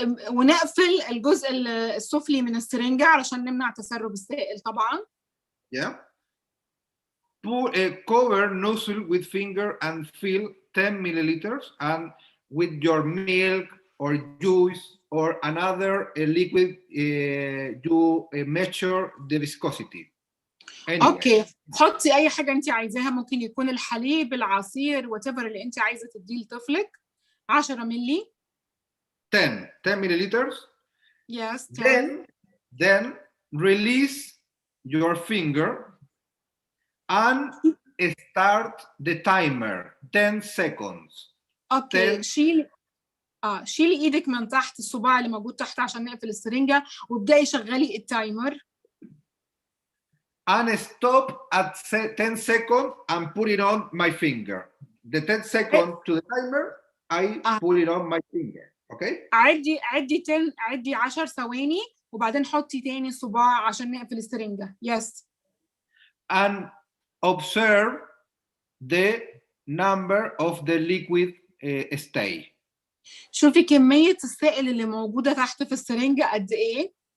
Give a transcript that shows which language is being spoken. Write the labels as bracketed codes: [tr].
[ar] ونقفل الجزء السفلي من السرنجة علشان نمنع تسرب السائل طبعا. [en] Yeah. Cover nozzle with finger and fill 10 milliliters, and with your milk or juice or another liquid, you measure the viscosity. Anyway. [ar] اوكي، حطي اي حاجه انت عايزاها، ممكن يكون الحليب، العصير، وات ايفر اللي انت عايزه تديه لطفلك. 10 مللي. [en] 10 milliliters. Yes, 10. Then release your finger and start the timer 10 seconds. [ar] اوكي، شيلي ايدك من تحت الصباع اللي موجود تحت عشان نقفل السرنجه، وابداي شغلي التايمر. [en] And stop at 10 seconds and put it on my finger. The 10 seconds to the timer, I put it on my finger. Okay? [ar] عدي 10 ثواني وبعدين حطي تاني الصباع عشان نقفل السرنجه. [en] Yes. And observe the number of the liquid stay. [ar] شوفي كميه السائل اللي موجوده تحت في السرنجه قد ايه.